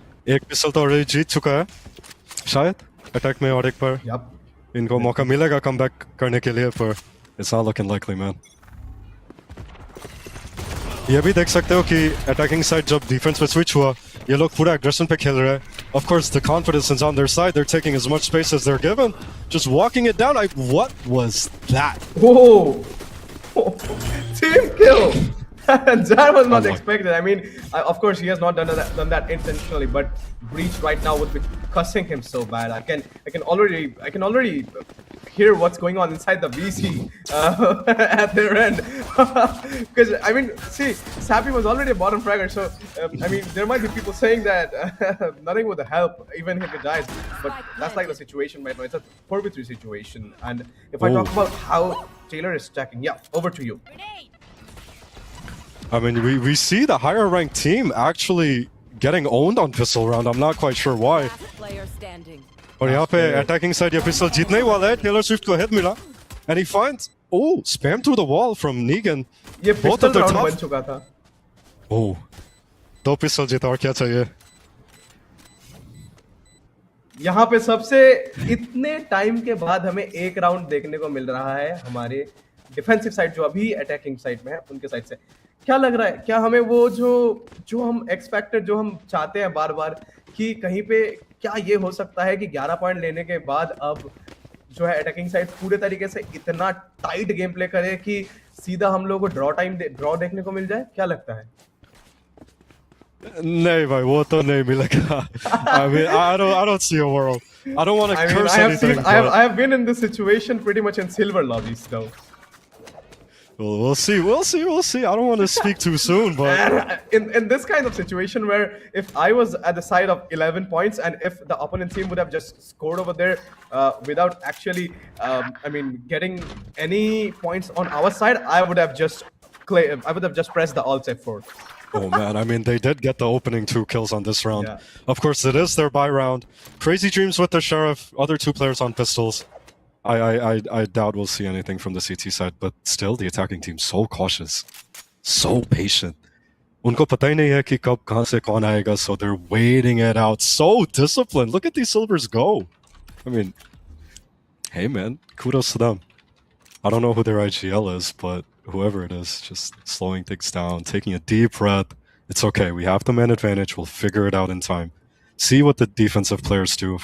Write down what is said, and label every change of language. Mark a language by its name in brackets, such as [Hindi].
[Hindi] एक पिस्टल तो already जीत चुका है, शायद अटैक में, और एक पर [English] Yup. [Hindi] इनको मौका मिलेगा कम बैक करने के लिए, पर [English] it's not looking likely, man. [Hindi] ये भी देख सकते हो कि अटैकिंग साइड जब डिफेंस पे स्विच हुआ, ये लोग पूरा एग्रेशन पे खेल रहे हैं. [English] Of course, the confidence is on their side. They're taking as much space as they're given, just walking it down. What was that? Whoa! Team kill! That was not my- expected. I mean, of course, he has not done that intentionally, but Breach right now would be cussing him so bad. I can already hear what's going on inside the VC at their end. Because I mean, see, Sappy was already a bottom fragger, so I mean, there might be people saying that nothing would help even if he dies, but that's like the situation right now. It's a 4v3 situation, and if I talk about how Taylor is stacking, yeah, over to you. I mean, we see the higher ranked team actually getting owned on pistol round. I'm not quite sure why. Last player standing. [Hindi] और यहाँ पे attacking side ये pistol जीतने ही वाला है. [English] Taylor Swift [Hindi] को head मिला, [English] and he finds spam through the wall from Negan. [Hindi] ये [English] Both of [Hindi] pistol [English] their [Hindi] round [English] top- [Hindi] बन चुका था. दो पिस्टल जीता, और क्या चाहिए. यहाँ पे सबसे इतने टाइम के बाद हमें एक राउंड देखने को मिल रहा है हमारे डिफेंसिव साइड जो अभी अटैकिंग साइड में है उनके साइड से. क्या लग रहा है, क्या हमें वो जो हम एक्स फैक्टर जो हम चाहते हैं बार बार कि कहीं पे क्या ये हो सकता है कि 11 पॉइंट लेने के बाद अब जो है अटैकिंग साइड पूरे तरीके से इतना टाइट गेम प्ले करे कि सीधा हम लोगों को ड्रॉ देखने को मिल जाए? क्या लगता है? नहीं भाई, वो तो नहीं मिलेगा. [English] I mean, I don't see a world. I don't want to I mean, curse anything. I have been in this situation pretty much in silver lobbies though. Well, we'll see. I don't want to speak too soon, but In this kind of situation where if I was at the side of 11 points and if the opponent team would have just scored over there without actually, I mean, getting any points on our side, I would have just pressed the alt F4. oh man, I mean, they did get the opening 2 kills on this round. Yeah. Of course, it is their bye round. Crazy Dreams with the Sheriff, other 2 players on pistols. I doubt we'll see anything from the CT side, but still, the attacking team so cautious, so patient. [Hindi] उनको पता ही नहीं है कि कब कहाँ से कौन आएगा, [English] so they're waiting it out. So disciplined. Look at these silvers go. I mean, hey man, kudos to them. I don't know who their IGL is, but whoever it is, just slowing things down, taking a deep breath. It's okay. We have the man advantage. We'll figure it out in time. See what the defensive players do.